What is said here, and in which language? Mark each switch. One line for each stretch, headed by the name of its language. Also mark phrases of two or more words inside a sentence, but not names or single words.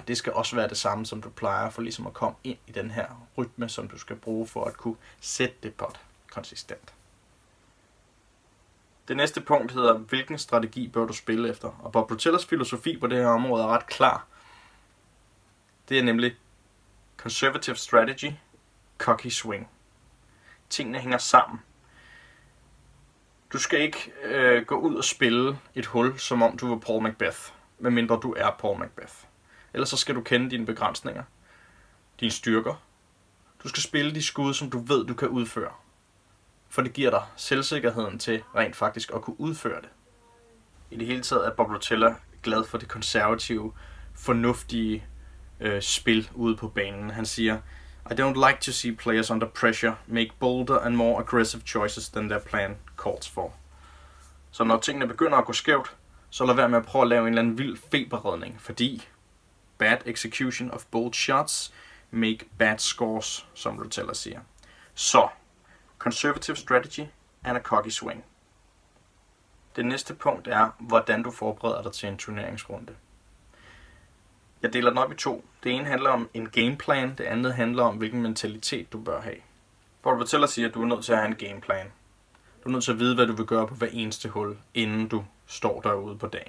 Danish: Det skal også være det samme, som du plejer, for ligesom at komme ind i den her rytme, som du skal bruge for at kunne sætte det pot konsistent. Det næste punkt hedder, hvilken strategi bør du spille efter? Og Bob Rotellas filosofi på det her område er ret klar. Det er nemlig
English: conservative strategy, cocky swing.
Danish: Tingene hænger sammen. Du skal ikke gå ud og spille et hul, som om du var Paul Macbeth, medmindre du er Paul Macbeth. Ellers så skal du kende dine begrænsninger, dine styrker. Du skal spille de skud, som du ved, du kan udføre. For det giver dig selvsikkerheden til rent faktisk at kunne udføre det. I det hele taget er Bob Rotella glad for det konservative, fornuftige spil ude på banen. Han siger,
English: I don't like to see players under pressure make bolder and more aggressive choices than their plan calls for.
Danish: Så når tingene begynder at gå skævt, så lad være med at prøve at lave en eller anden vild feberredning, fordi
English: bad execution of bold shots make bad scores,
Danish: som Rotella siger.
English: Så conservative strategy and a cocky swing.
Danish: Det næste punkt er, hvordan du forbereder dig til en turneringsrunde. Jeg deler den op i to. Det ene handler om en gameplan, det andet handler om, hvilken mentalitet du bør have. Bob Rotella siger, at du er nødt til at have en gameplan. Du er nødt til at vide, hvad du vil gøre på hver eneste hul, inden du står derude på dagen.